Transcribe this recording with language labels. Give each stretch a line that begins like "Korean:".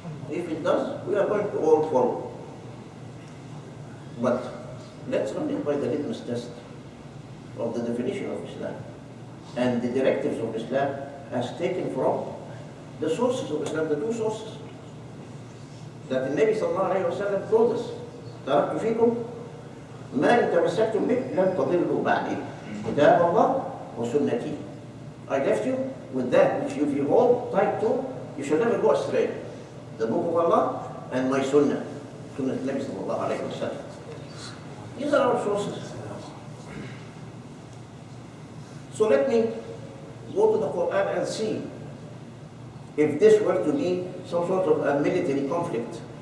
English: If it does, we are going to all follow. But let's run it by the litmus test of the definition of Islam and the directives of Islam as taken from the sources of Islam, the two sources that the Nabi sallallahu alayhi wa sallam told us.
Arabic: تركت فيكم ما إن تمسكتم به لن تضلوا بعدي كتاب الله وسنتي.
English: I left you with that which if you hold tight to, you shall never go astray. The book of Allah and my sunnah, sunnah Nabi sallallahu alayhi wa sallam. These are our sources. So let me go to the Quran and see if this were to be some sort of a military conflict.